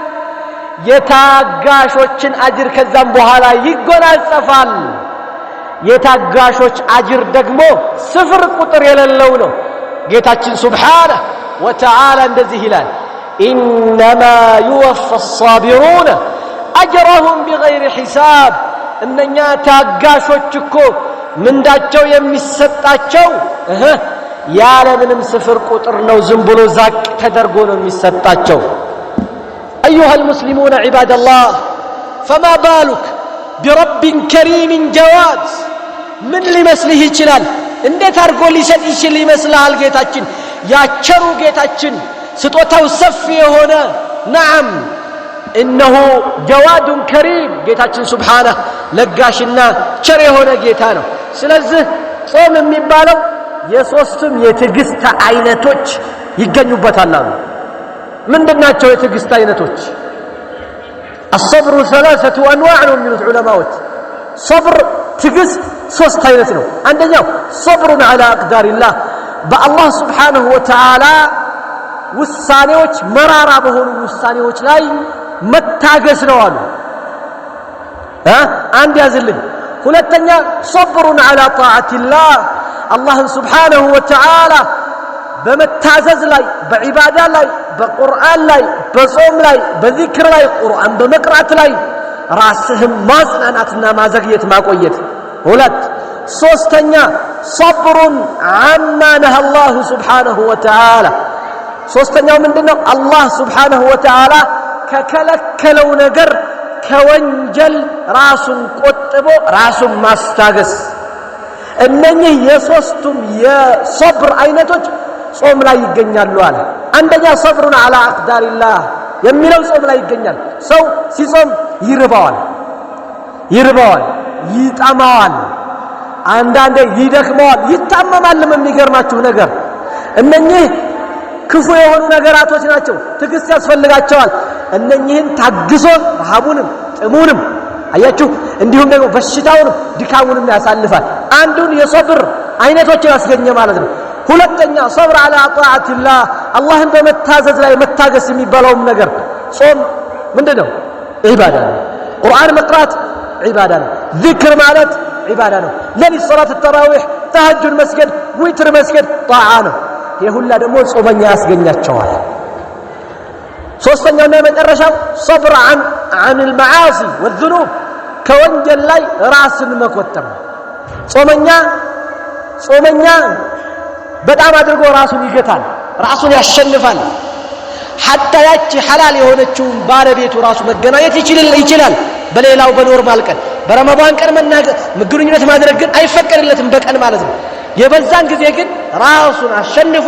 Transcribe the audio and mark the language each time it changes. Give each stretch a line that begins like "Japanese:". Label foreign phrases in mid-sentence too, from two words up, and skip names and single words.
Amharic: የታጋሾችን አጅር ከዛም በኋላ ይጎናጸፋል የታጋሾች አጅር ደግሞ ስፍር ቁጥር የሌለው ነው ጌታችን
Arabic: سبحانه وتعالى
Amharic: እንደዚህ ይላል
Arabic: إنما يوفى الصابرون أجرهم بغير حساب
Amharic: እነኛ ታጋሾች እኮ ምንዳቸው የሚሰጣቸው ያለ ምንም ስፍር ቁጥር ነው ዝም ብሎ ዛቅ ተደርጎ ነው የሚሰጣቸው
Arabic: أيها المسلمون عباد الله فما بالك برب كريم جواد من
Amharic: ሊመስልህ ይችላል እንዴት አርጎ ሊሰጥ ይችል ይመስላል ጌታችን ያቸሩ ጌታችን ስጦታው ሰፊ የሆነ
Arabic: نعم إنه جواد كريم
Amharic: ጌታችን سبحانه ለጋሽና ቸር የሆነ ጌታ ነው ስለዚህ ጾም የሚባለው የሶስቱም የትዕግስት አይነቶች ይገኙበታል አሉ ምንድናቸው የትዕግስት አይነቶች
Arabic: الصبر ثلاثه انواع من العلماء صبر
Amharic: ትዕግስት ሶስት አይነት ነው አንደኛው
Arabic: صبر على اقدار الله بالله سبحانه وتعالى
Amharic: ውሳኔዎች መራራ በሆኑ ውሳኔዎች ላይ መታገስ ነው አሉ አንድ ያዝልኝ ሁለተኛ
Arabic: صبر على طاعه الله الله سبحانه وتعالى
Amharic: በመታዘዝ ላይ በዒባዳ ላይ በቁርአን ላይ በጾም ላይ በዚክር ላይ ቁርአን በመቅራት ላይ ራስህን ማጽናናትና ማዘግየት ማቆየት ሁለት ሶስተኛ
Arabic: صبر عما نهى الله سبحانه وتعالى
Amharic: ሶስተኛው ምንድነው አላህ
Arabic: سبحانه وتعالى
Amharic: ከከለከለው ነገር ከወንጀል ራሱን ቆጥቦ ራሱን ማስታገስ እነኚህ የሶስቱም የصبر አይነቶች ጾም ላይ ይገኛሉ አለ አንደኛ
Arabic: صبر على اقدار الله
Amharic: የሚለው ጾም ላይ ይገኛል ሰው ሲጾም ይርባዋል ይጣማዋል አንዳንዴ ይደክመዋል ይታመማል የሚገርማችሁ ነገር እነኚህ ክፉ የሆኑ ነገራቶች ናቸው ትዕግስት ያስፈልጋቸዋል እነኚህን ታግሶ ረሃቡንም ጥሙንም አያችሁ እንዲሁም ደግሞ በሽታውንም ድካሙንም ያሳልፋል አንዱን የصبر አይነቶች ያስገኘ ማለት ነው ሁለተኛ
Arabic: صبر على طاعه الله
Amharic: አላህን በመታዘዝ ላይ መታገስ የሚባለው ነገር ጾም ምንድነው ዒባዳ ነው ቁርአን መቅራት ዒባዳ ነው ዚክር ማለት ዒባዳ ነው ለሊት ሶላት التراويح ተሐጁድ መስገድ ዊትር መስገድ ጣዓ ነው የሁላ ደግሞ ጾመኛ ያስገኛቸዋል ሶስተኛውና የመጨረሻው
Arabic: صبر عن المعاصي والذنوب
Amharic: ከወንጀል ላይ ራስን መቆጠብ ጾመኛ በጣም አድርጎ ራሱን ይገታል ራሱን ያሸንፋል حتى ያቺ ሐላል የሆነችው ባለቤቱ ራሱ መገናኘት ይችላል በሌላው በኖርማል ቀን በረመዳን ቀን ግንኙነት ማድረግ ግን አይፈቀድለትም በቀን ማለት ነው የበዛን ጊዜ ግን ራሱን አሸንፎ